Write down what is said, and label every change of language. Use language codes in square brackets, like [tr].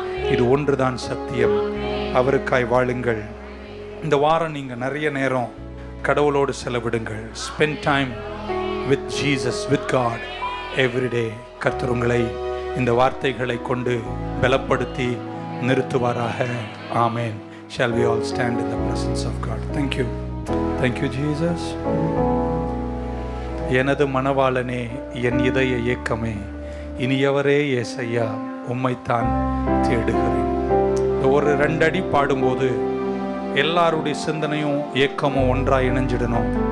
[ta] இது ஒன்றுதான் சத்தியம். அவருக்காய் வாழுங்கள். இந்த வாரம் நீங்கள் நிறைய நேரம் கடவுளோடு செலவிடுங்கள். [en] Spend time with Jesus, with God everyday. கர்த்தர் உங்களை [ta] இந்த வார்த்தைகளை கொண்டு பலப்படுத்தி நிறுத்துவாராக. ஆமென். [en] Shall we all stand in the presence of God? Thank you. Thank you, Jesus. [ta] எனது மணவாளனே, என் இதய ஏக்கமே, இனியவரே ஏசையா, உம்மைத்தான் தேடுகிறேன். ஒரு 2 அடி பாடும்போது எல்லாருடைய சிந்தனையும் ஏக்கமும் ஒன்றாக இணைஞ்சிடணும்.